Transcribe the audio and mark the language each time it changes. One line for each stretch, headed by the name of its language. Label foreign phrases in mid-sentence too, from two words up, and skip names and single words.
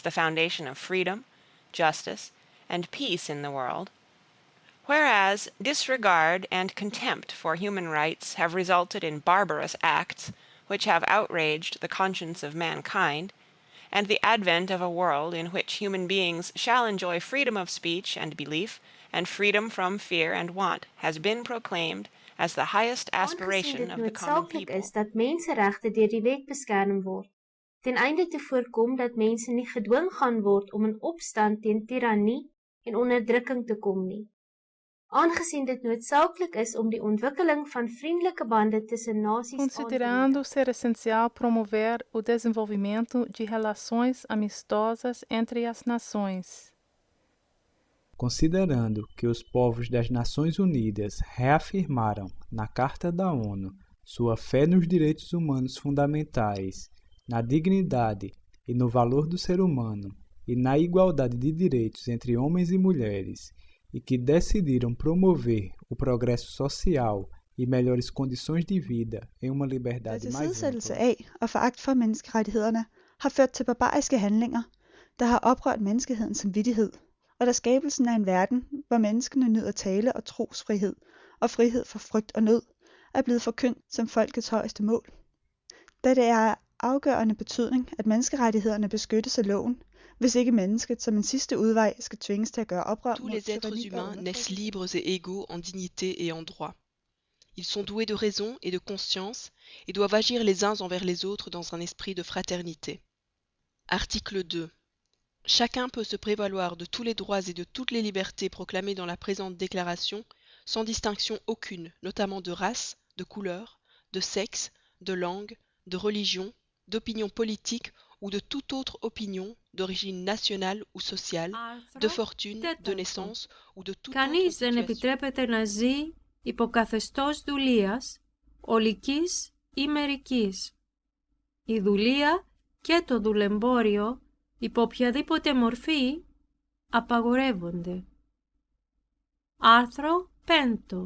English: the foundation of freedom, justice, and peace in the world, whereas disregard and contempt for human rights have resulted in barbarous acts which have outraged the conscience of mankind, and the advent of a world in which human beings shall enjoy freedom of speech and belief and freedom from fear and want has been proclaimed as the highest aspiration of the common people.
Afrikaans: Is dat menseregte deur die wet beskerm word, ten einde te voorkom dat mense nie gedwing gaan word om in opstand teen tirannie en onderdrukking te kom nie. Aangesien dit noodsaaklik is om die ontwikkeling van vriendelike bande tussen nasies
Portuguese: considerando ser essencial promover o desenvolvimento de relações amistosas entre as nações. Considerando que os povos das Nações Unidas reafirmaram, na Carta da ONU, sua fé nos direitos humanos fundamentais, na dignidade e no valor do ser humano e na igualdade de direitos entre homens e mulheres, e que decidiram promover o progresso social e melhores condições de vida em uma liberdade mais
Danish: tilsidesættelse af og foragt for menneskerettighederne har ført til barbariske handlinger, der har oprørt menneskehedens samvittighed, og der skabelsen af en verden, hvor menneskene nyder tale- og trosfrihed og frihed fra frygt og nød, er blevet forkyndt som folkets højeste mål. Da det er af afgørende betydning, at menneskerettighederne beskyttes af loven, hvis ikke mennesket som en sidste udvej skal tvinges til at gøre oprør
French: Tous les êtres humains naissent libres et égaux en dignité et en droit. Ils sont doués de raison et de conscience et doivent agir les uns envers les autres dans un esprit de fraternité. Article 2. Chacun peut se prévaloir de tous les droits et de toutes les libertés proclamés dans la présente déclaration, sans distinction aucune, notamment de race, de couleur, de sexe, de langue, de religion, d'opinion politique ou de toute autre opinion d'origine nationale ou sociale, de fortune, de naissance ou de toute autre situation.
Greek: Κανείς δεν επιτρέπεται να ζει υπό καθεστώς δουλείας, ολικής ή μερικής. Η δουλεία και το δουλεμπόριο υπό οποιαδήποτε μορφή απαγορεύονται. Άρθρο 5.